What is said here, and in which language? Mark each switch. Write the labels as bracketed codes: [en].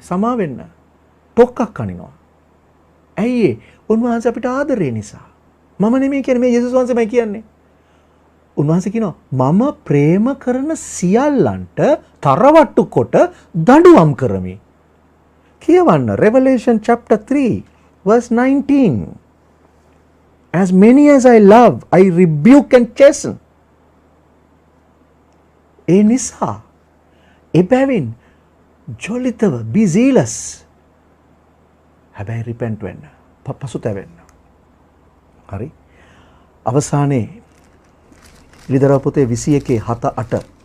[si] සමා වෙන්න. ටොක්ක්ක් අනිනවා. ඇයි ඒ? උන්වහන්සේ අපිට ආදරේ නිසා. මම නෙමෙයි කියන්නේ මේ යේසුස් වහන්සේමයි කියන්නේ. උන්වහන්සේ කියනවා මම ප්‍රේම කරන සියල්ලන්ට තරවට්ටු කොට දඬුවම් කරමි. කියවන්න [en] Revelation chapter 3 verse 19. As many as I love, I rebuke and chasten. [si] ඒ නිසා එබැවින් ජොලිතව [en] be zealous. [si] හැබැයි repent වෙන්න. පසුතැවෙන්න. හරි. අවසානයේ එළිදරව් පොතේ 21:7-8.